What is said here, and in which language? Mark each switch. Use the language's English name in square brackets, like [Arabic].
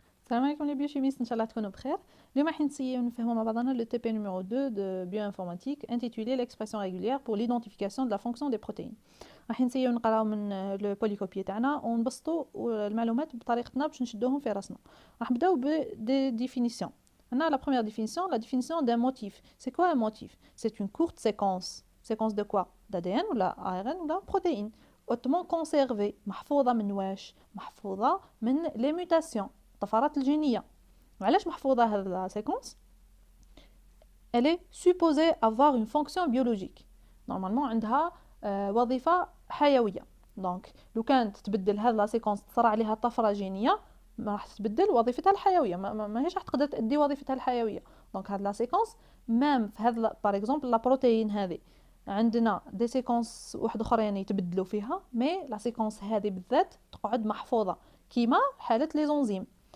[Arabic] السلام عليكم [French] les biochimistes, [Arabic] إن شاء الله تكونوا بخير. اليوم راح نسيو نفهموا مع بعضنا [French] le TP numéro 2 de bioinformatique intitulé l'expression régulière pour l'identification de la fonction des protéines. [Arabic] راح نسيو نقراو من [French] le polycopier [Arabic] تاعنا ونبسطوا المعلومات بطريقتنا باش نشدوهم في راسنا. راح نبداو ب [French] des définitions. On a la première définition, la définition d'un motif. C'est quoi un motif? C'est une courte séquence. Séquence de quoi? d'ADN ou la ARN ou la protéine. Hautement conservée. [Arabic] محفوظة من واش؟ محفوظة من [French] les mutations. [Arabic] الطفرات الجينية. وعلاش محفوظة هذه [French] la séquence? Elle est supposée avoir une fonction biologique. Normalement [Arabic] عندها وظيفة حيوية. [French] Donc [Arabic] لو كانت تبدل هذه [French] la séquence [Arabic] تصرى عليها طفرة جينية ما راح تبدل وظيفتها الحيوية ما هيش راح تقدر تأدي وظيفتها الحيوية. [French] Donc [Arabic] هذه [French] la séquence même [Arabic] في هذا [French] par exemple la protéine [Arabic] هذه عندنا دي سيكونس واحد اخرين يتبدلوا فيها مي لا سيكونس هذه بالذات تقعد محفوظة كيما حالة لي زونزيم.